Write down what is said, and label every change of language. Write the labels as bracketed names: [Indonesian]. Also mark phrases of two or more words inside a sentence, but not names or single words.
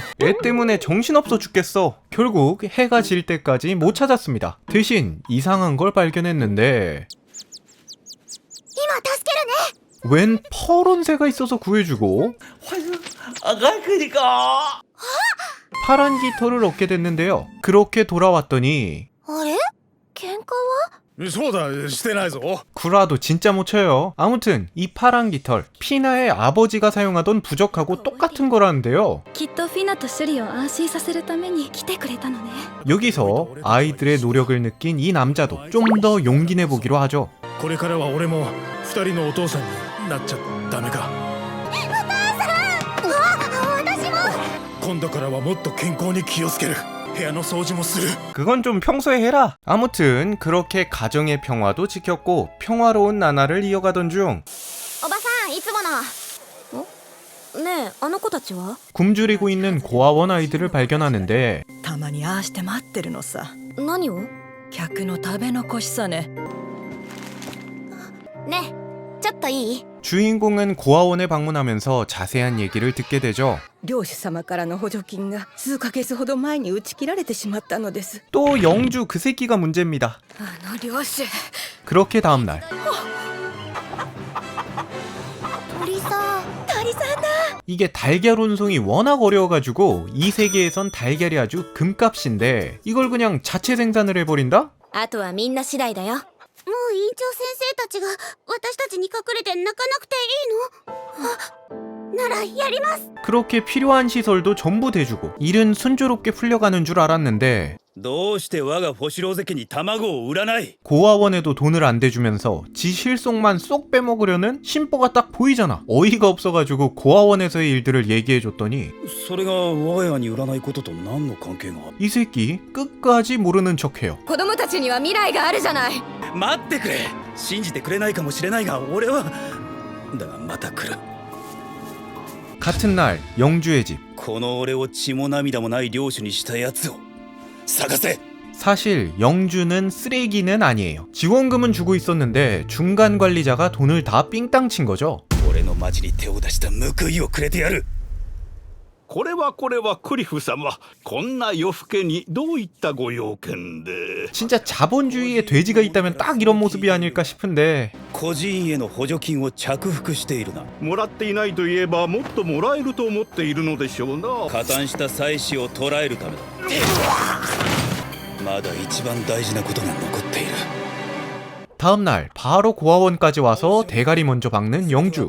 [Korean] 애 때문에 정신없어 죽겠어. 결국 해가 질 때까지 못 찾았습니다. 대신 이상한 걸 발견했는데 웬 퍼런 새가 있어서 구해주고 파란 깃털을 얻게 됐는데요. 그렇게 돌아왔더니 [Japanese] あれ？喧嘩は？そうだ、してないぞ。 [Korean] 구라도 진짜 못 쳐요. 아무튼 이 파란 깃털 피나의 아버지가 사용하던 부적하고 똑같은 거라는데요. [Japanese] きっとフィナとシュリを安心させるために来てくれたのね。 [Korean] 여기서 아이들의 노력을 느낀 이 남자도 좀 더 용기 내보기로 하죠. [Japanese] これからは俺も二人のお父さんになっちゃダメか。私も。今度からはもっと健康に気をつける。部屋の掃除もする。 [Korean] 그건 좀 평소에 해라. 아무튼 그렇게 가정의 평화도 지켰고 평화로운 나날을 이어가던 중 [Japanese] おばさん、いつもの。 ねえ、あの子たちは？ [Korean] 굶주리고 있는 고아원 아이들을 발견하는데 [Japanese] たまにああして待ってるのさ。何を？客の食べ残しさね。ねえ、ちょっといい？ [Korean] 주인공은 고아원에 방문하면서 자세한 얘기를 듣게 되죠. [Japanese] 領主様からの補助金が数ヶ月ほど前に打ち切られてしまったのです。 [Korean] 또 영주 그 새끼가 문제입니다. [Japanese] あの領主。 [Korean] 그렇게 다음날 [Japanese] 鳥さん。鳥さんだ。 [Korean] 이게 달걀 운송이 워낙 어려워가지고 이 세계에선 달걀이 아주 금값인데 이걸 그냥 자체 생산을 해버린다? [Japanese] あとはみんな次第だよ。もう院長先生たちが私たちに隠れて泣かなくていいの？ならやります。 [Korean] 그렇게 필요한 시설도 전부 대주고 일은 순조롭게 풀려가는 줄 알았는데 [Japanese] どうして我がフォシローゼ家に卵を売らない？ [Korean] 고아원에도 돈을 안 대주면서 지 실속만 쏙 빼먹으려는 심보가 딱 보이잖아. 어이가 없어가지고 고아원에서의 일들을 얘기해줬더니 [Japanese] それが我が家に売らないことと何の関係が？ [Korean] 이 새끼 끝까지 모르는 척해요. [Japanese] 子供たちには未来があるじゃない。待ってくれ。信じてくれないかもしれないが俺はだがまた来る。 [Korean] 같은 날 영주의 집. [Japanese] この俺を血も涙もない領主にしたやつを探せ。 [Korean] 사실 영주는 쓰레기는 아니에요. 지원금은 주고 있었는데 중간 관리자가 돈을 다 삥땅 친 거죠. [Japanese] 俺の町に手を出した報いをくれてやる。これはクリフ様、こんな夜更けにどういったご用件で？ [Korean] 진짜 자본주의에 돼지가 있다면 딱 이런 모습이 아닐까 싶은데 [Japanese] 孤児院への補助金を着服しているな。もらっていないと言えばもっともらえると思っているのでしょうな。加担した妻子を捕らえるためだ。まだ一番大事なことが残っている。 [Korean] 다음날 바로 고아원까지 와서 대가리 먼저 박는 영주.